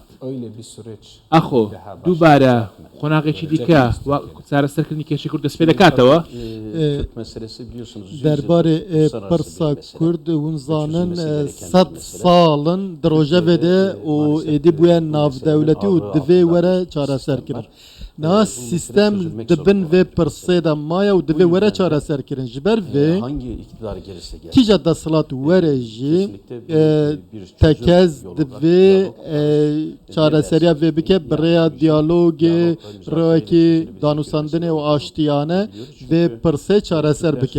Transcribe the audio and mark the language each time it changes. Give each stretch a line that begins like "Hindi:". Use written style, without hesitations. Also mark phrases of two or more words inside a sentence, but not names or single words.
Central Kurdish: ئەخۆ دووبارە خۆناغێکی دیکە چارەسەرکردنی کێشەی کورد دەست پێ دەکاتەوە؟
Kurdish: دەربارەی پرسا کورد ونزانن 100 ساڵن درۆژەوێدە و ئێدی بووە ناودەولەتی و divê were çareserkirin. Niha sîstem dibin vê pirsê de maye û divê were çareserkirin. Ji ber vê kîja desthilat were jî tekez divê çareseriya vê bike bi rêya diyalogê, rêwekî danûsandinê û aştiyane vê pirsê çareser bike.